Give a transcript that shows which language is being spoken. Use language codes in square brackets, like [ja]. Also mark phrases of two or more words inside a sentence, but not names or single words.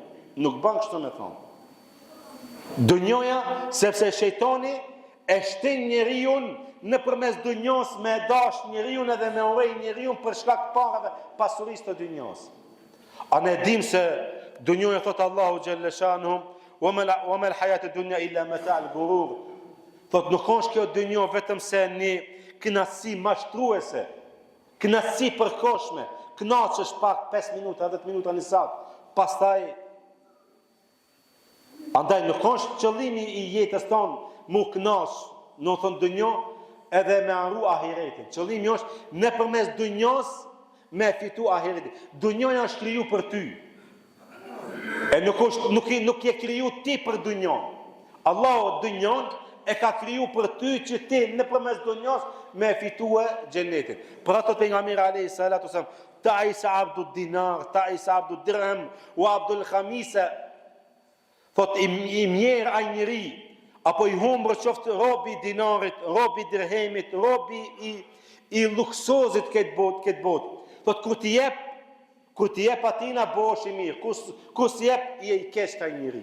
[sq] Nuk ban kështu me thonë. Dunjoja, sepse shejtani e shtin njeriu nëpërmes dunjos me dash njeriu edhe me urrej njeriu për shkak parave, pasurisë të dunjos. A ne dim se dunjoja thot Allahu Gjellëshanu, [ar] وما الحياة الدنيا إلا متاع الغرور. [sq] Thot nuk është kjo dunjo vetëm se një kënaqësi mashtruese. Kënaqësi përkohshme, kënaqesh pak 5 minuta, 10 minuta në sat, pastaj andaj nuk është qëllimi i jetës tonë mu kënaq, në thon dunjo, edhe me arru ahiretin. Qëllimi është nëpërmes dunjos me fitu ahiretin. Dunjoja është kriju për ty. E nuk je kriju ti për dunjon. Allahu dunjon e ka kriju për ty që ti nëpërmes dunjos me fitue xhenetin. Për ato pejgamberi [ar] عليه الصلاة والسلام تعس عبد الدينار تعس عبد الدرهم وعبد الخميصة. [sq] Thot i mjerë ai njeri, apo i humbër qoftë robi i dinarit, robi i dirhemit, robi i luksozit këtë botë. Thot kur ti jep atina bosh i mirë, kur si jep i keq ai njeri.